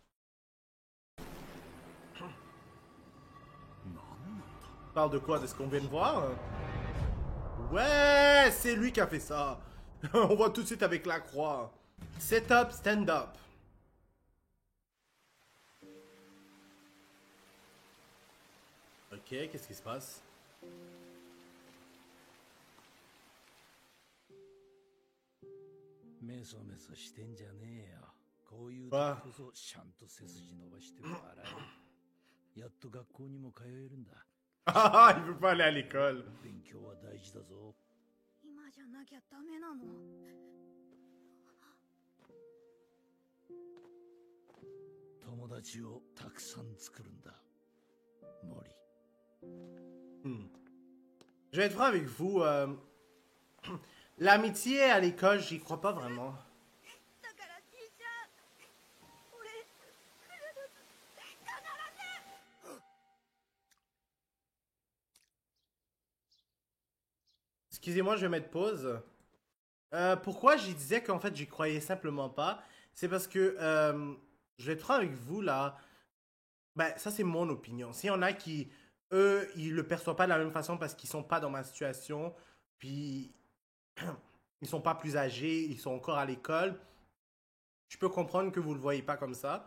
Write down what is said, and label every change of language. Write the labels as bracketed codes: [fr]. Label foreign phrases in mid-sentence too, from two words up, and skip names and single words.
[fr] Parle de quoi? De ce qu'on vient de voir? Ouais, c'est lui qui a fait ça. On voit tout de suite avec la croix. [en] Setup, stand up. [fr] Ok, qu'est-ce qui se passe? [ja] メソメソしてんじゃねえよ。こういうわ時こそちゃんと背筋伸ばして笑え。やっと学校にも通えるんだ。 [fr] Ah, il veut pas aller à l'école. [ja] 勉強は大事だぞ。今じゃなきゃダメなの。友達をたくさん作るんだ。森。 [fr] Je vais être franc avec vous. L'amitié à l'école, j'y crois pas vraiment. [ja] だから兄ちゃん、俺必ず。 [fr] Excusez-moi, je vais mettre pause. Pourquoi j'y disais qu'en fait j'y croyais simplement pas? C'est parce que je vais être franc avec vous là. Ben, ça c'est mon opinion. S'il y en a qui, eux, ils le perçoivent pas de la même façon parce qu'ils sont pas dans ma situation, puis ils sont pas plus âgés, ils sont encore à l'école, je peux comprendre que vous le voyez pas comme ça.